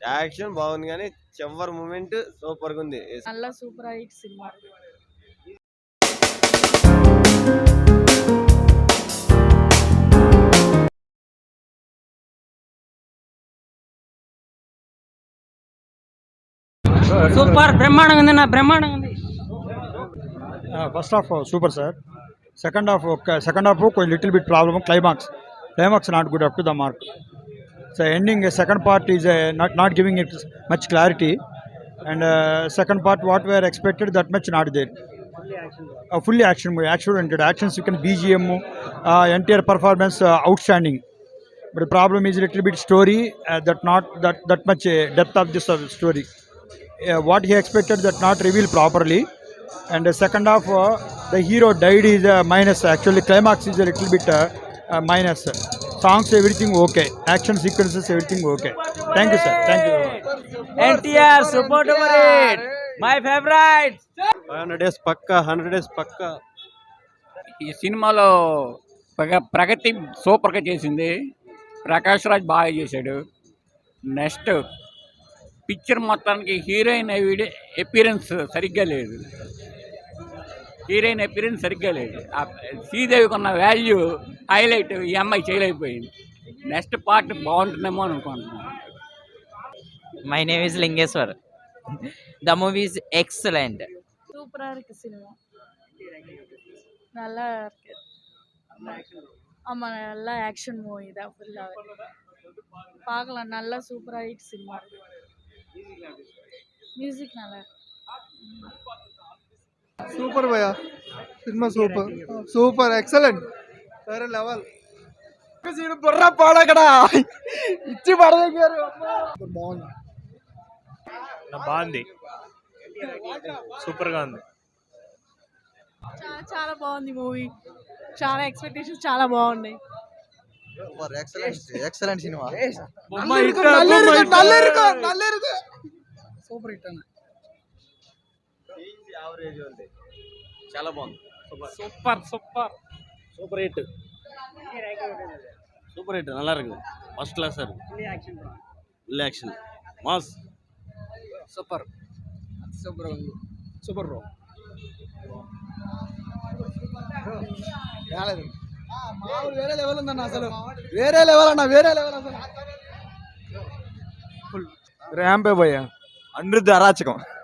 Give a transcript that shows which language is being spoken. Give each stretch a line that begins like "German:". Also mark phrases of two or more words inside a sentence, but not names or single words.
Telugu: యాక్షన్ బాగుంది కానీ చివరి
English: moment super
Telugu: గా ఉంది.
Tamil: நல்லா சூப்பரா ஹிட் சினிமா.
Telugu: సూపర్ బ్రహ్మాండంగా ఉంది. బ్రహ్మాండంగా ఉంది.
English: First half super sir. second half కొంచెం little bit problem. Climax not good up to the mark. So ending second part is not giving it much clarity, and second part what we are expected that much not there. Fully action movie, action oriented, action sequence, BGM, entire performance outstanding. But the problem is a little bit story, that not that much depth of this story. What he expected that not revealed properly. And the second half, the hero died is a minus. Actually climax is a little bit minus. Songs everything okay, action sequences everything okay. Thank you sir, thank you. NTR super duper hit, my favorite.
Telugu: 100 days పక్కా, 100 days పక్కా. ఈ సినిమాలో ప్రగతి సూపర్గా చేసింది. ప్రకాష్ రాజ్ బాగా చేశాడు.
English: next picture
Telugu: మొత్తానికి హీరోయిన్ అపీరెన్స్ సరిగ్గా లేదు. శ్రీదేవికి ఉన్న
English: value highlight
Telugu: ఈ అమ్మాయి చేయలేకపోయింది.
English: next part
Telugu: బాగుంటుందేమో అనుకుంటున్నాను.
English: My name is Lingeshwar. The movie is excellent.
Tamil: சூப்பரா இருக்கு சினிமா. நல்லா இருக்கு. ஆமா, நல்லா
English: action movie
Tamil: தான் ஃபுல்லாவே. பார்க்கலாம், நல்லா சூப்பரா ஹிட் சினிமா. மியூசிக் நல்லா இருக்கு.
Telugu: సూపర్ భయ్యా, సినిమా
English: super excellent,
Telugu: వేరే లెవెల్. బుర్ర పాడకడా ఇచ్చి పడదగారు. బాగుంది, సూపర్ గా ఉంది. చాలా బాగుంది మూవీ. చాలా ఎక్స్పెక్టేషన్స్ చాలా బాగున్నాయి. ఎక్సలెంట్ సినిమా.
English: super hit
Telugu: అన్న. యావరేజ్ ఉంది, చాలా బాగుంది.
English: super hit,
Tamil: நல்லா இருக்கு.
English: first class
Tamil: இருக்கு.
English: full action mass.
Telugu: సూపర్ ఉంది.
English: super bro.
Telugu: వేరే లెవెల్ ఉందన్న, అసలు వేరే లెవెల్ అసలు. ర్యాంపే భయ్యా, అనిరుద్ధ అరాచకం.